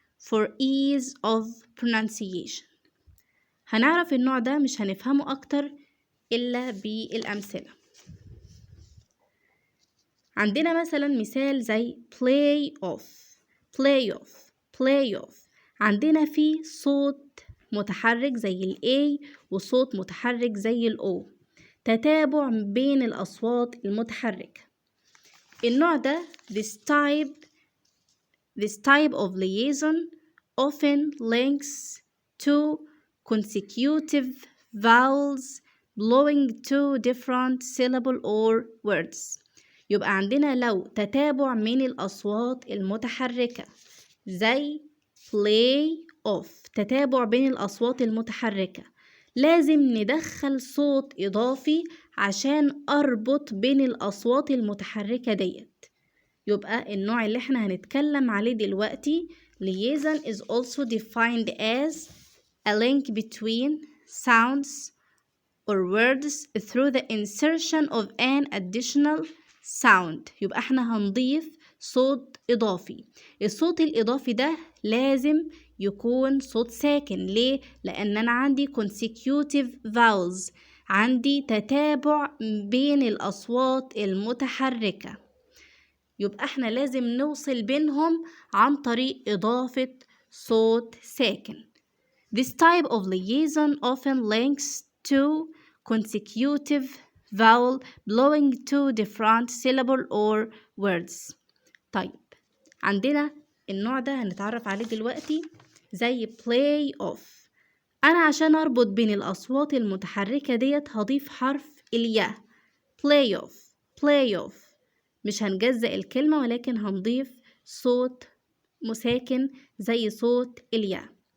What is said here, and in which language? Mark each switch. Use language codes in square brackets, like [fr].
[en] for ease of pronunciation. [ar] هنعرف النوع ده مش هنفهمه أكتر إلا بالأمثلة. عندنا مثلا مثال زي play off play off play off. عندنا فيه صوت متحرك زي ال A وصوت متحرك زي ال O، تتابع بين الأصوات المتحركة. النوع ده [en] this type of liaison often links to consecutive vowels belonging to different syllable or words. [ar] يبقى عندنا لو تتابع من الأصوات المتحركة زي play off، تتابع بين الأصوات المتحركة، لازم ندخل صوت إضافي عشان أربط بين الأصوات المتحركة ديت. يبقى النوع اللي احنا هنتكلم عليه دلوقتي [en] liaison is also defined as a link between sounds or words through the insertion of an additional sound. [ar] يبقى احنا هنضيف صوت إضافي. الصوت الإضافي ده لازم يكون صوت ساكن. ليه؟ لأن أنا عندي consecutive vowels، عندي تتابع بين الأصوات المتحركة، يبقى احنا لازم نوصل بينهم عن طريق إضافة صوت ساكن. [en] This type of liaison often links to consecutive vowel belonging to different syllable or words. [ar] طيب عندنا النوع ده هنتعرف عليه دلوقتي زي play off. أنا عشان أربط بين الأصوات المتحركة ديت هضيف حرف الياء play off play off. مش هنجزأ الكلمة ولكن هنضيف صوت مساكن زي صوت الياء.